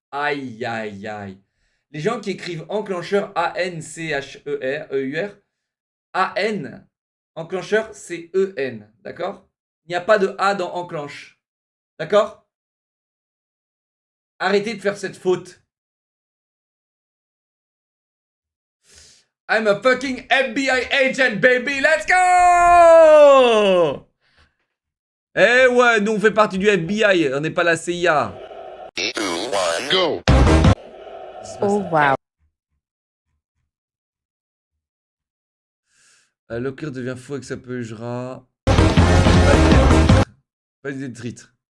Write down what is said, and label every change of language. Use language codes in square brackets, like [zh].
[fr] Aïe, aïe, aïe. Les gens qui écrivent enclencheur A-N-C-H-E-R, E-U-R, A-N, enclencheur, c'est E-N, d'accord? Il n'y a pas de A dans enclenche. D'accord? Arrêtez de faire cette faute. [en] I'm a fucking FBI agent, baby, let's go! [fr] Eh ouais, nous on fait partie du FBI, on n'est pas la CIA. [en] Go. Oh wow. [fr] Locker devient fou avec sa peugera. Pas d'idée de titre.